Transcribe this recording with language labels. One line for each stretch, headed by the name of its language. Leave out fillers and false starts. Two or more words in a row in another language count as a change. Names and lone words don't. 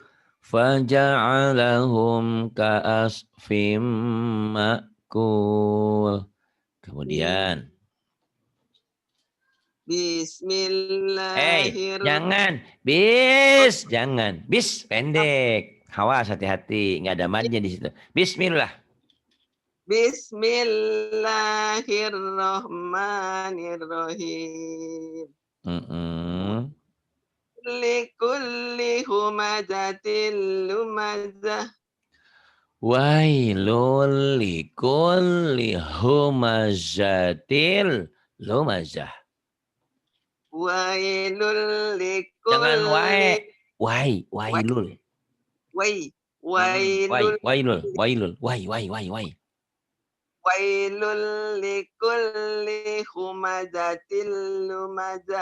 Arabic: فجعلهم كعصف مأكول.
Indonesian: Kemudian.
Arabic: بسم الله الرحمن الرحيم.
Indonesian: Jangan. Jangan. Bis, pendek. Awas, hati-hati. Nggak ada madnya di situ.
Arabic: Bismillah. بسم الله الرحمن الرحيم. Mm-mm. لكل همزة لمزة. ويل لكل همزة لمزة. Wailul
Indonesian: Jangan
Arabic: likulli wae. Wailul. wailul Wailul. ويل لكل همزة لمزة.